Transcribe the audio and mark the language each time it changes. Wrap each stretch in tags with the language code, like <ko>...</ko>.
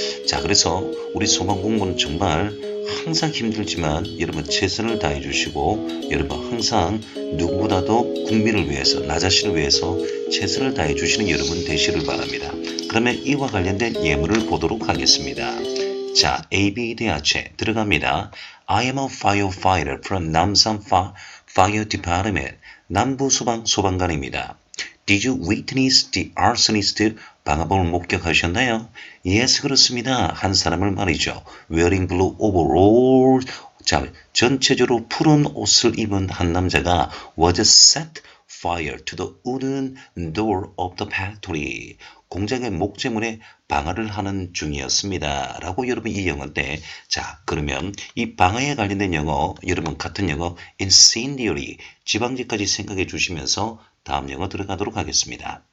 <ko>자, 그래서 우리 소방공무원은 정말 항상 힘들지만 여러분 최선을 다해 주시고 여러분 항상 누구보다도 국민을 위해서 나 자신을 위해서 최선을 다해 주시는 여러분 되시를 바랍니다. 그러면 이와 관련된 예문을 보도록 하겠습니다. 자, AB대하체 들어갑니다.</ko> <en>I am a firefighter from 남산 Fire Department.</en> <ko>남부 소방관입니다.</ko> <en>Did you witness the arsonist?</en> <ko>방화범을 목격하셨나요?</ko> <en>Yes,</en> <ko>그렇습니다. 한 사람을 말이죠.</ko> <en>Wearing blue overall.</en> <ko>자, 전체적으로 푸른 옷을 입은 한 남자가</ko> <en>was set fire to the wooden door of the factory.</en> <ko>공장의 목재문에 방화를 하는 중이었습니다. 라고 여러분 이 영어인데 자, 그러면 이 방화에 관련된 영어 여러분 같은 영어 incendiary 지방지까지 생각해 주시면서 다음 영어 들어가도록 하겠습니다.</ko>